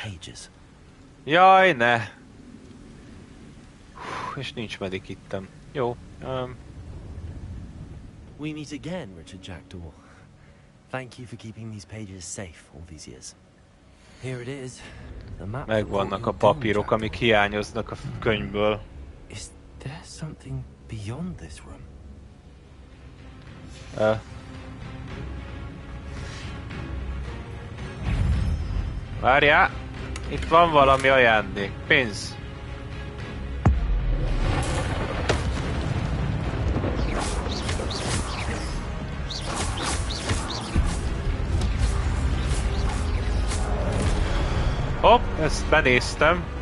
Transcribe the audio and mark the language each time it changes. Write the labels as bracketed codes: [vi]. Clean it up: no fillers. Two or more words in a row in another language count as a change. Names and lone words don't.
[hu] Jaj, ne! És nincs medikittem. Jó. [en] We meet again, Richard Jackdaw. Thank you for keeping these pages safe all these years. Here it is. The map. [hu] Megvannak a papírok, amik hiányoznak a könyvből. [en] Is there something beyond this room? [hu] Várjál! Itt van valami ajándék. Pénz. Hopp, ezt benéztem.